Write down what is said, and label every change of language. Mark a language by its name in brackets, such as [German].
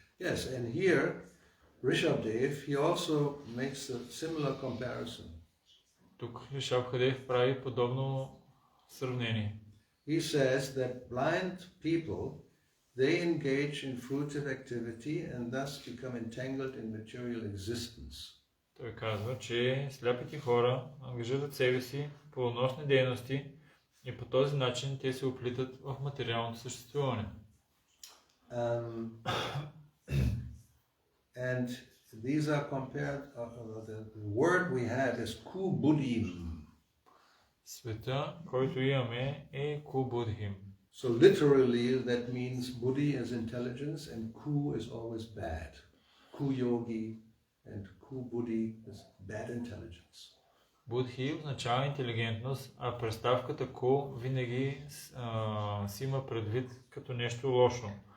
[English] Yes, and here Rishabdev, he also makes a similar comparison. [Bulgarian] Тук Ришабхадев прави подобно сравнение. [English] He says that blind people, they engage in fruitive activity and thus become entangled in material existence. [Bulgarian] Той казва, че сляпите хора ангажират себе си в плодоносни дейности и по този начин те се оплитат в материалното съществуване. [English] And these are compared, the word we have is kubuddhim. [Bulgarian] Света, който имаме, е Кубудхим. [English] So literally that means buddhi is intelligence and ku is always bad. Ku yogi and ku buddhi is bad intelligence. [Bulgarian] Будхи означава интелигентност, а представката Ку винаги си има предвид като нещо лошо.